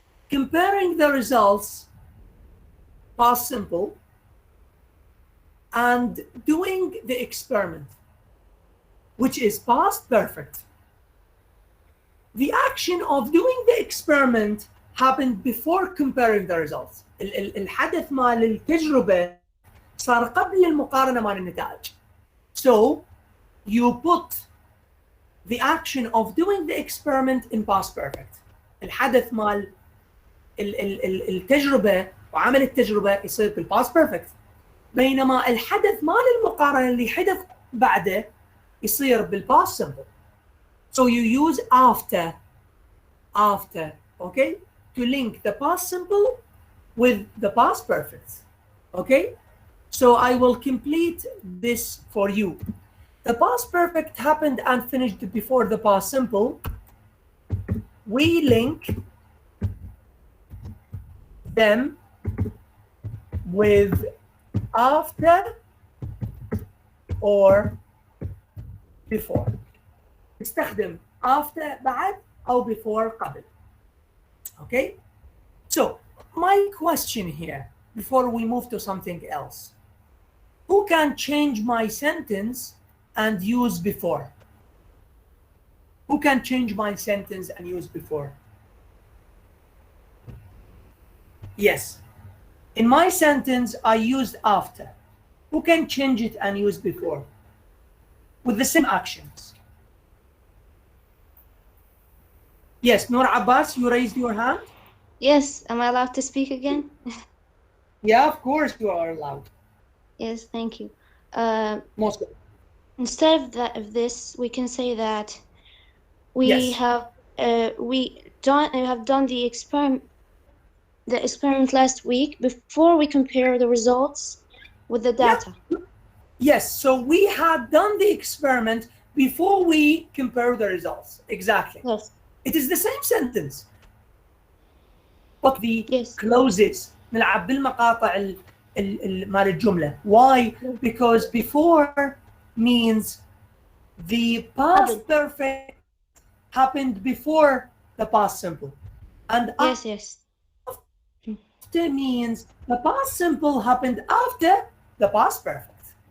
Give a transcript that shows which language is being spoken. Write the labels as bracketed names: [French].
[English] Comparing the results, past simple, and doing the experiment, which is past perfect. The action of doing the experiment happened before comparing the results. [Arabic] الحدث مال التجربة صار قبل المقارنة مال النتائج. [English] So you put the action of doing the experiment in past perfect. [Arabic] الحدث مال التجربة وعمل التجربة يصير بالpast perfect. بينما الحدث مال المقارنة اللي حدث بعده يصير بالpast simple. [English] So you use after, okay, to link the past simple with the past perfect, okay? So I will complete this for you. The past perfect happened and finished before the past simple. We link them with after or before. [Arabic] استخدم after بعد أو before قبل. [English] Okay? So, my question here, before we move to something else, who can change my sentence and use before? Who can change my sentence and use before? Yes. In my sentence, I used after. Who can change it and use before? With the same actions. Yes, Noor Abbas, you raised your hand? Yes, am I allowed to speak again? Yeah, of course you are allowed. Yes, thank you. Most good. Instead of this, we can say that we Yes. have done the experiment last week before we compare the results with the data. Yeah. Yes, so we had done the experiment before we compare the results. Exactly. Yes. It is the same sentence. But the Yes. clauses [Arabic] نلعب بالمقاطع مال الجملة. [English] Why? Because before means the past perfect happened before the past simple. And Yes. after means the past simple happened after the past perfect.